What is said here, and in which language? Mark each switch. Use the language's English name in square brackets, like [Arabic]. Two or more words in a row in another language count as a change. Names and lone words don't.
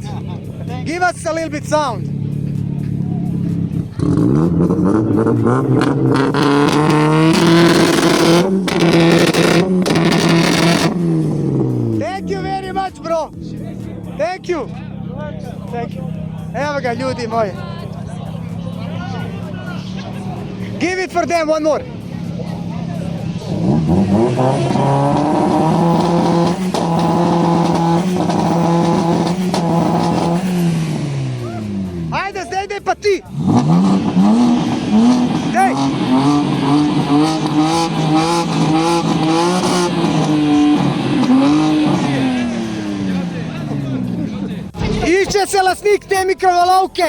[English] Give us a little bit sound. Thank you very much, bro. Thank you. Thank you. [Slovenian] Evo ga, ljudi moji. [English] Give it for them, one more. [Slovenian] Ajde, zdaj dej pa ti! Dej! Išče se lastnik te mikrovalovke!